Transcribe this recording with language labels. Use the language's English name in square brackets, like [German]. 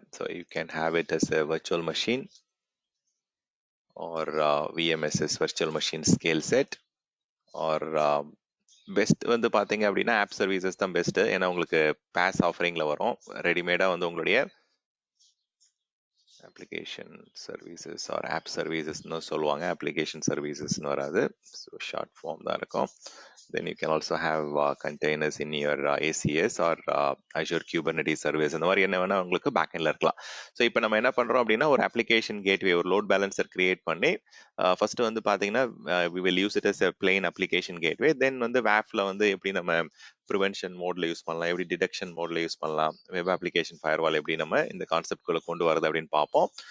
[English] so you can have it as a virtual machine or VMSS virtual machine scale set or best [Tamil] வந்து பார்த்தீங்க அப்படின்னா app services தான் best. ஏன்னா உங்களுக்கு pass ஆஃபரிங்ல வரும், ரெடிமேடா வந்து உங்களுடைய [English] application services or app services னு சொல்லுவாங்க, application services னு வராது. So short form [Tamil] தான் இருக்கும். [English] Then you can also have containers in your ACS or Azure Kubernetes service. [Tamil] இந்த மாதிரி என்ன வேணா உங்களுக்கு பேக்எண்ட்ல இருக்கலாம். ஸோ இப்போ நம்ம என்ன பண்றோம் அப்படின்னா ஒரு அப்ளிகேஷன் கேட்வே, ஒரு லோட் பேலன்சர் கிரியேட் பண்ணி ஃபர்ஸ்ட் வந்து பாத்தீங்கன்னா [English] we will use it as a plain application gateway. [Tamil] Then வந்து WAF-ல வந்து எப்படி நம்ம ப்ரிவென்ஷன் மோட்ல யூஸ் பண்ணலாம், எப்படி டிடெக்ஷன் மோட்ல யூஸ் பண்ணலாம், வெப் அப்ளிகேஷன் ஃபயர்வால் எப்படி நம்ம இந்த கான்செப்ட்குள்ள கொண்டு வரது அப்படின்னு பார்ப்போம்.